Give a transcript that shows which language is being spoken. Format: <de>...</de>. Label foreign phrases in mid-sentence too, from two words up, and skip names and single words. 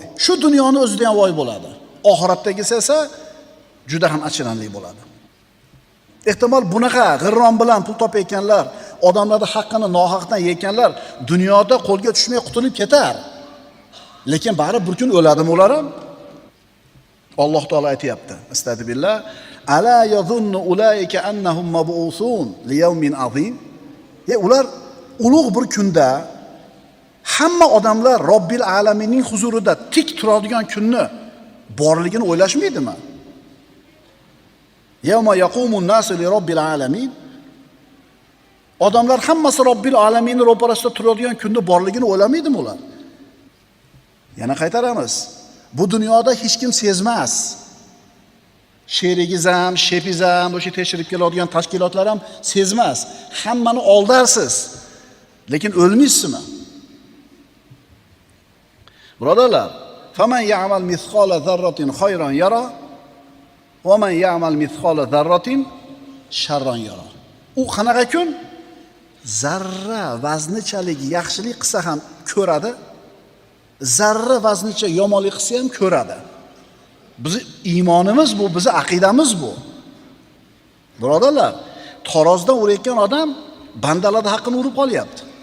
<uz>Shu dunyoni o'zida ham voy bo'ladi. Oxiratdagisi esa juda ham achinarli bo'ladi. Ehtimol bunaqa g'irrom bilan pul topayotganlar, odamlarning haqqini nohaqdan yeyotganlar dunyoda qo'lga tushmay qutulib ketar. Lekin bari bir kun o'ladimi ular ham? Alloh taolo aytayapti. Astagfirullah.</uz> <ar>ألا يظن أولئك أنهم مبعوثون ليوم عظيم.</ar> <uz>Ular ulug' bir kunda hamma odamlar Robbil alaminning huzurida tik turadigan kunni borligini o'ylashmaydimi?</uz> <ar>يوم يقوم الناس لرب العالمين.</ar> <uz>Odamlar hammasi Robbil alaminning ro'parasida turadigan kunda borligini o'ylamaydimi ular? Yana qaytaramiz. Bu dunyoda hech kim sezmas. Sherigiz ham, shefiz ham, o'sha tekshirib keladigan tashkilotlar ham sezmas. Hammani oldarsiz. Lekin o'lmaysizmi? Birodarlar,</uz> <ar>فمن يعمل مثقال ذرة خيرا يره ومن يعمل مثقال ذرة شرا يره.</ar> <uz>U qanaqa kun? Zarra vaznichalik yaxshilik qilsa ham ko'radi, zarra vaznicha yomonlik qilsa ham ko'radi. Bizi iymonimiz bu, bizi aqidamiz bu. Birodarlar, tarozdan urayotgan odam bandalarning haqqini urib qolyapti.</uz>